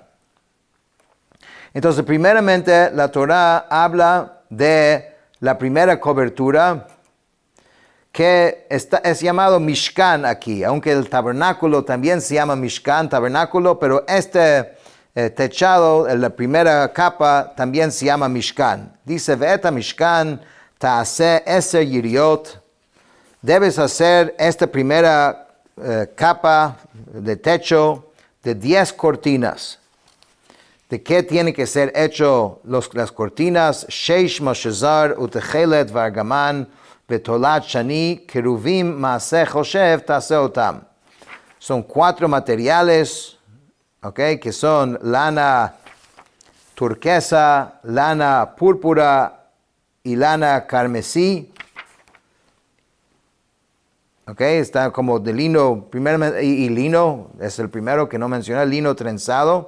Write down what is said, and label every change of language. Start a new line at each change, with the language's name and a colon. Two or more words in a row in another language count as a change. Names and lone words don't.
Spanish: Entonces, primeramente, la Torá habla de la primera cobertura, que es llamado Mishkan aquí, aunque el tabernáculo también se llama Mishkan, tabernáculo, pero techado, la primera capa, también se llama Mishkan. Dice,
Hebrew: ואת משכן תעשה 10 יריעות.
Spanish: Debes hacer esta primera capa de techo de 10 cortinas. ¿De qué tiene que ser hecho las cortinas?
Hebrew: שש משזר ותכלת וארגמן ותולעת שני כרובים מעשה חושב תעשה אתם.
Spanish: Son 4 materiales, okay, que son lana turquesa, lana púrpura y lana carmesí. Okay, está como de lino, primeramente, y lino, es el primero que no mencioné, lino trenzado.